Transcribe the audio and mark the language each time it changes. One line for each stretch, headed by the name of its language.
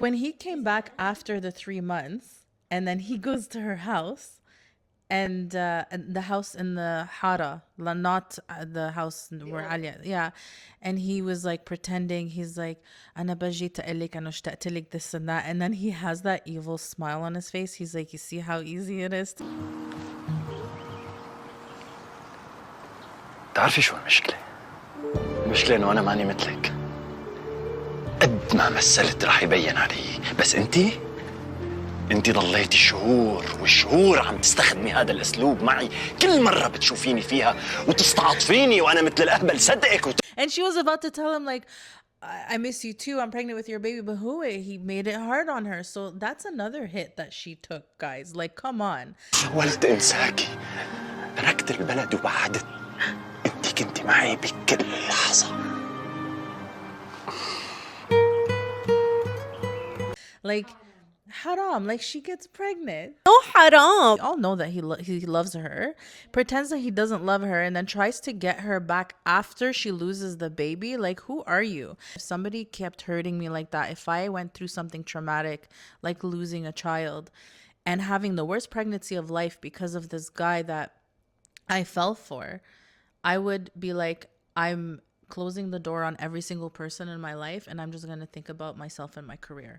English: When he came back after the 3 months, and then he goes to her house, and the house in the Hara, not the house where Alia, yeah. And he was like pretending, he's like,
Arabic: أنا بجيت أقلك أنا اشتقت لك
English: this and that. And then he has that evil smile on his face. He's like, you see how easy it is?
Arabic: تعرفي شو المشكلة؟ المشكلة إنه أنا ماني مثلك. قد ما مثلت رح يبين علي، بس انتي ضليتي شهور والشهور عم تستخدمي هذا الاسلوب معي، كل مرة بتشوفيني فيها وتستعطفيني وانا مثل الاهبل صدقك
English: And she was about to tell him like, I miss you too, I'm pregnant with your baby, but he made it hard on her. So that's another hit that she took, guys. Like, come on.
Arabic: حاولت انساكي، تركت البلد وبعدت، انتي كنتي معي بكل لحظة.
English: Like, haram, like she gets pregnant. No haram. We all know that he loves her, pretends that he doesn't love her, and then tries to get her back after she loses the baby. Like, who are you? If somebody kept hurting me like that, if I went through something traumatic like losing a child and having the worst pregnancy of life because of this guy that I fell for, I would be like, I'm closing the door on every single person in my life, and I'm just gonna think about myself and my career.